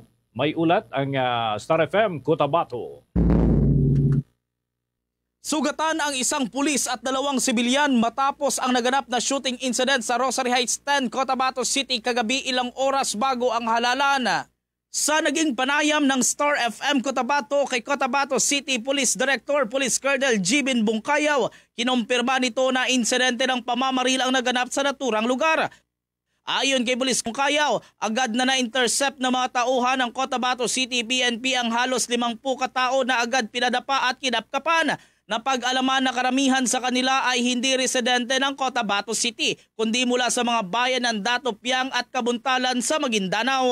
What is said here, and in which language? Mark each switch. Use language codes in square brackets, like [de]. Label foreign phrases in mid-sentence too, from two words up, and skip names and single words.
[tl] May ulat ang Star FM Cotabato. Sugatan ang isang pulis at 2 sibilyan matapos ang naganap na [en] shooting incident [tl] sa Rosary Heights 10, Cotabato City kagabi ilang oras bago ang halalan. Sa naging panayam ng Star FM Cotabato kay Cotabato City Police Director Police Colonel Jibin Bungkayaw, kinumpirma nito na insidente ng pamamaril ang naganap sa naturang lugar. Ayon kay Police Bungkayaw, agad na na-intercept ng mga tauhan ng Cotabato City PNP ang halos 50 katao na agad pinadapa at kinapkapan. Napag-alaman na karamihan sa kanila ay hindi residente ng Cotabato City, kundi mula sa mga bayan ng Datopiang at Kabuntalan sa Maguindanao.